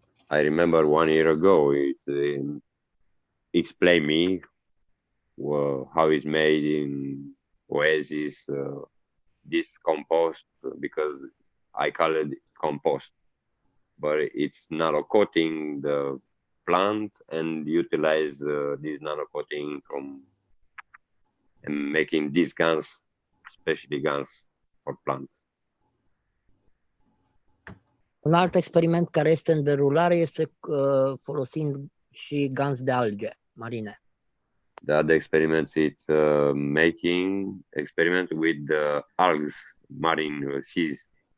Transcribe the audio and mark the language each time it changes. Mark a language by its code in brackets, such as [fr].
[en] I remember 1 year ago, it explained me how it's made in Oasis, this compost, because I call it compost, but it's nano coating the plant and utilize this nano coating from and making these guns, especially guns for plants. [ro] Un alt experiment care este în derulare este folosind și ganzi de alge marine. [en] The other experiments, it's making experiment with the algs, marine seas.